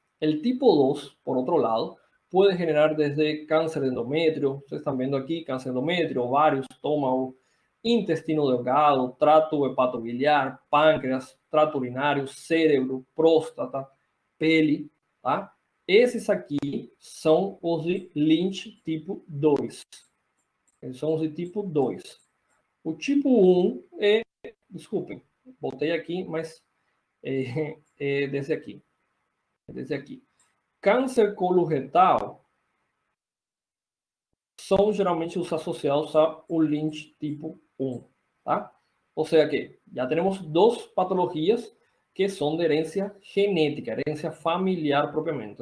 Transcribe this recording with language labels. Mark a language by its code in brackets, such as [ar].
[es] El tipo 2, por otro lado, puede generar desde cáncer de endometrio, ustedes están viendo aquí cáncer de endometrio, ovario, estómago, intestino delgado, trato hepatobiliar, páncreas, trato urinario, cerebro, próstata, pele, tá? [pt] Esses aqui são os de Lynch tipo 2. Eles são os de tipo 2. O tipo 1 é, desculpem, voltei aqui, mas é desse aqui. É desse aqui. Câncer coloretal são geralmente os associados ao Lynch tipo 1, tá? [es] O sea que ya tenemos dos patologías que son de herencia genética, herencia familiar propiamente.